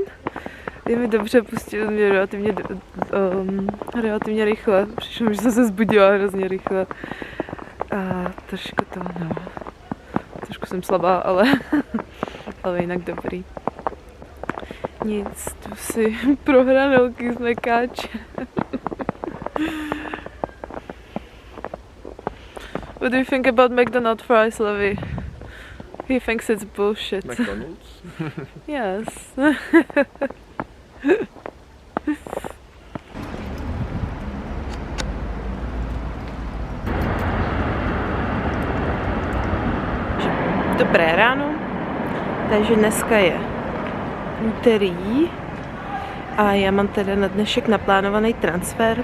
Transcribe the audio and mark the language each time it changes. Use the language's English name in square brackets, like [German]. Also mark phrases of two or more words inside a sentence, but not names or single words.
[Czech] Je mi dobře, pustil mě relativně rychle. Přišlo mi, že jsem se zbudila hrozně rychle. A trošku to, no. Trošku jsem slabá, ale jinak dobrý. Nic, tu si pro hranolky z mekáče. [English] What do you think about McDonald's fries, Levi? He thinks it's bullshit. McDonald's? Yes. [Czech] Dobré ráno, takže dneska je úterý a já mám teda na dnešek naplánovaný transfer.